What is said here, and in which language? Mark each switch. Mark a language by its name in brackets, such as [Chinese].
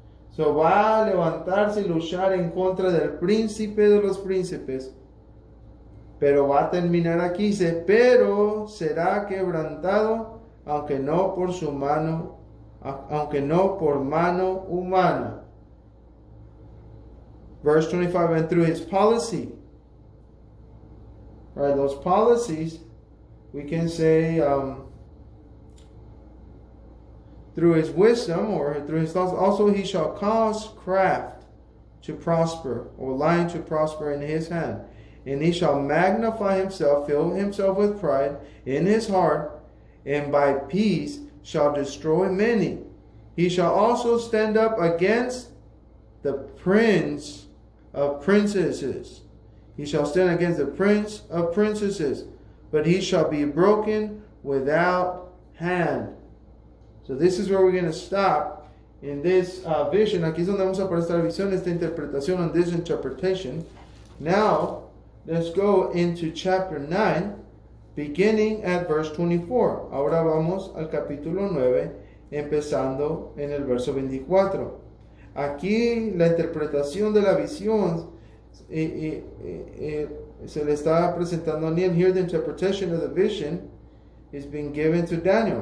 [Spanish] So va a levantarse y luchar en contra del príncipe de los príncipes. Pero va a terminar aquí, dice, pero será quebrantado, aunque no por su mano, aunque no por mano humana. [English] Verse 25, and through his policy, right, those policies, we can say, through his wisdom, or through his thoughts, also he shall cause craft to prosper, or lying to prosper in his hand. And he shall magnify himself, fill himself with pride in his heart, and by peace shall destroy many. He shall also stand up against the prince of princesses. He shall stand against the prince of princesses, but he shall be broken without hand. So this is where we're going to stop in this vision. [Spanish] Aquí es donde vamos a parar esta visión, esta interpretación, [English] on this interpretation. Now, let's go into chapter 9, beginning at verse 24. [Spanish] Ahora vamos al capítulo 9, empezando en el verso 24. Aquí la interpretación de la visión se le está presentando a Daniel. [English] Here the interpretation of the vision is being given to Daniel.